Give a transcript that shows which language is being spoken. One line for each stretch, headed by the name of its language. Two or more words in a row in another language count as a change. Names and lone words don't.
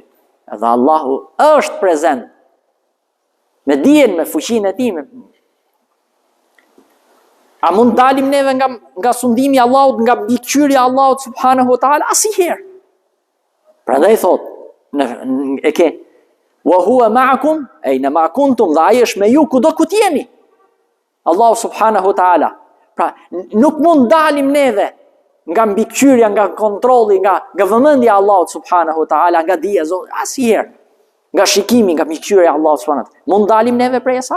Albanian: Edhe Allahu është prezent. Me dijen, me fuqinë e tij. A mund dalim neve nga sundimi i Allahut, nga bikëqyrja e Allahut
Arabic: سبحانه تعالى?
Albanian: Asnjëherë. Prandaj thot, e ke
Arabic: وهو معكم أينما كنتم,
Albanian: dhe ai është me ju kudo ku jeni.
Arabic: الله سبحانه تعالى.
Albanian: Pra, nuk mund dalim neve nga mbikëqyrja, nga kontrolli, nga vëmendja e Allahut
Arabic: سبحانه تعالى,
Albanian: nga dija Zotit, asnjëherë. Nga shikimi, nga mbikëqyrja e Allahut
Arabic: سبحانه تعالى.
Albanian: Mund dalim neve prej asaj?